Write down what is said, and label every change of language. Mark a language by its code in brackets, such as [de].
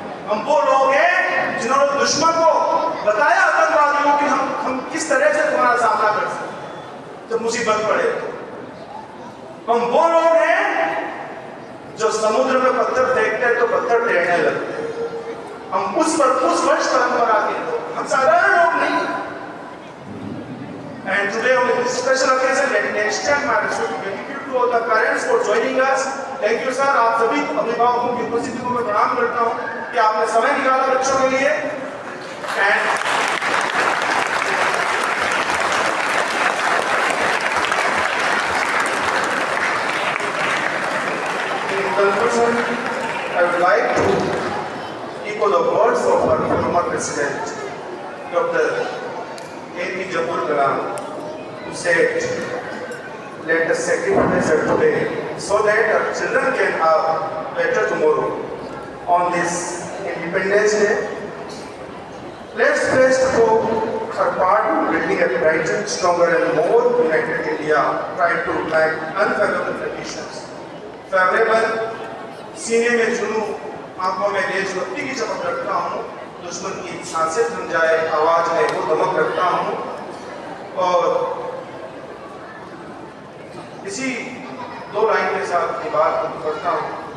[hi] हम वो लोग हैं जिन्होंने दुश्मन को बताया आतंकवादियों कि हम किस तरह से तुम्हारा सामना कर सकते जब मुसीबत पड़े। हम वो लोग हैं जो समुद्र में पत्थर फेंकते हैं तो पत्थर टेढ़ने लगते हैं। हम उस वंश परंपरा के लोग, हम साधारण लोग नहीं। [en] And today on this special occasion, let me extend my gratitude to all the parents for joining us. Thank you sir। [hi] आप सभी अभिभावकों की उपस्थिति को मैं प्रणाम करता हूँ कि आपने समय निकाला बच्चों के लिए। [en] And in conclusion, I would like to echo the words of our former President, Dr. A.P. Abdul Kalam, who said, "Let us sacrifice today so that our children can have better tomorrow." On this Independence Day, let's pledge to our part in building a brighter, stronger, and more united India, trying to make unfavorable conditions favorable। [hi] सीने में जुनून, आंखों में देशभक्ति की चमक रखता हूँ। दुश्मन की सांसें थम जाए आवाज में वो दमक रखता हूँ। और इसी दो लाइन के साथ अपनी बात करता हूँ।